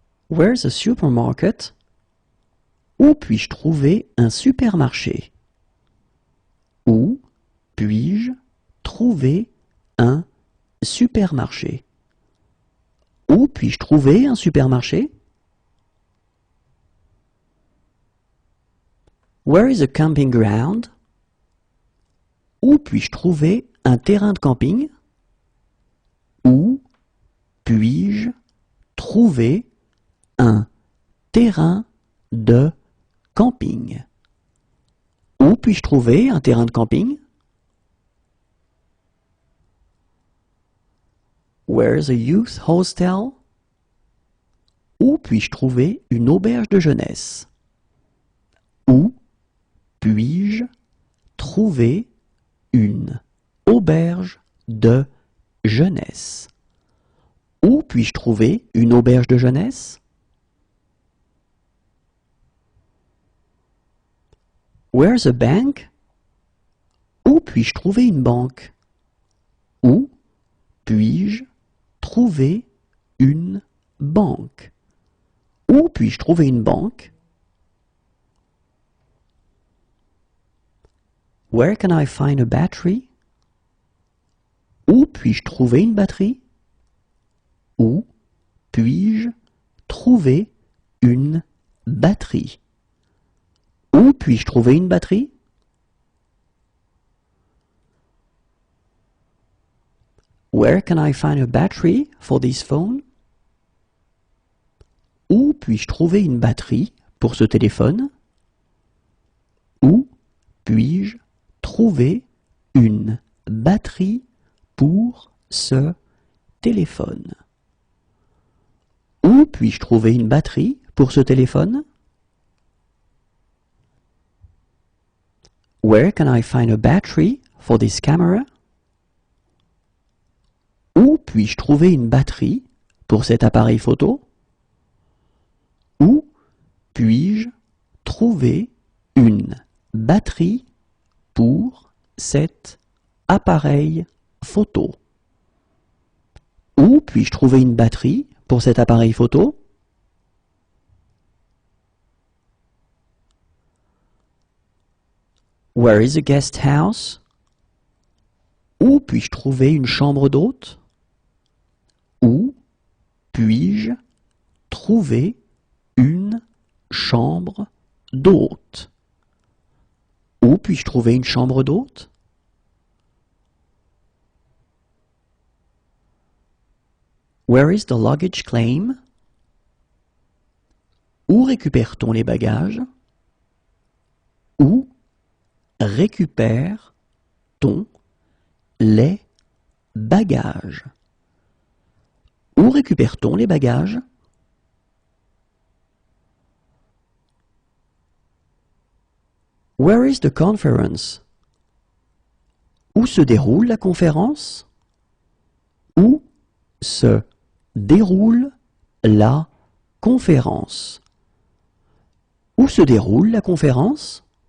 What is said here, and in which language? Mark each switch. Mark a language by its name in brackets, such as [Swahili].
[English] Where's a supermarket? [French] Où puis-je trouver un supermarché? Où puis-je trouver un supermarché? Où puis-je trouver un supermarché? [English] Where is a camping ground? [French] Où puis-je trouver un terrain de camping? Où puis-je trouver un terrain de camping? Où puis-je trouver un terrain de camping? [English] Where's a youth hostel? [French] Où puis-je trouver une auberge de jeunesse? Où puis-je trouver une auberge de jeunesse? Où puis-je trouver une auberge de jeunesse? [English] Where's a bank? [French] Où puis-je trouver une banque? Où puis-je trouver une banque? Où puis-je trouver une banque? [English] Where can I find a battery? [French] Où puis-je trouver une batterie? Où puis-je trouver une batterie? Où puis-je trouver une batterie? [English] Where can I find a battery for this phone? [French] Où puis-je trouver une batterie pour ce téléphone? Où puis-je trouver une batterie pour ce téléphone? Où puis-je trouver une batterie pour ce téléphone? [English] Where can I find a battery for this camera? [French] Où puis-je trouver une batterie pour cet appareil photo? Où puis-je trouver une batterie pour cet appareil photo? Où puis-je trouver une batterie pour cet appareil photo? [English] Where is a guest house? [French] Où puis-je trouver une chambre d'hôte? Où puis-je trouver une chambre d'hôte? Où puis-je trouver une chambre d'hôte? [English] Where is the luggage claim? [French] Où récupère-t-on les bagages? Où récupère-t-on les bagages? Où récupère-t-on les bagages? [English] Where is the conference? [French] Où se déroule la conférence? Où se déroule la conférence? Où se déroule la conférence?